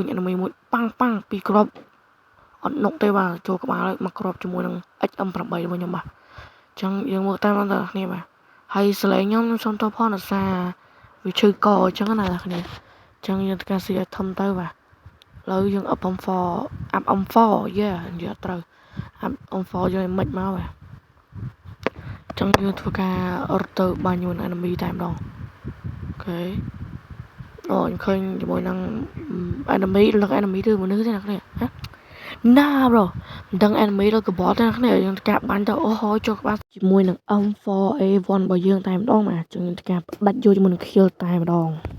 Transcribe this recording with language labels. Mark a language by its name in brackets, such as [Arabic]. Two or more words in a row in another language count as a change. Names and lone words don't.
[Khmer] enemy មួយប៉ាំងប៉ាំងពីគ្រាប់អត់នុកទេបាទចូលក្បាលមកគ្រាប់ជាមួយនឹង XM8 របស់ខ្ញុំបាទអញ្ចឹងយើងមើលតាមដល់គ្នាបាទហើយសលេងខ្ញុំ សុំតបផងដោយសារវាឈឺកអញ្ចឹងណាអ្នកគ្នាអញ្ចឹងយើងធ្វើការស៊ីឲ្យធំទៅបាទឥឡូវយើង up M4 up M4 យេនិយាយត្រូវ up M4 យើងឲ្យមិនមកបាទអញ្ចឹងយើងធ្វើការរត់ទៅបាញ់ជាមួយ enemy តែម្ដងអូខេអូខ្ញុំឃើញជាមួយនឹង enemy លឹក enemy ឬមនុស្សទេអ្នកគ្នាណាប្រូមិនដឹង enemy ឬកបតទេអ្នកគ្នាយើងការបាញ់ទៅអូហើយចូលក្បាលជាមួយនឹង M4A1 របស់យើងតែម្ដងបាទចឹងយើងការផ្ដាច់យកជាមួយនឹង kill តែម្ដង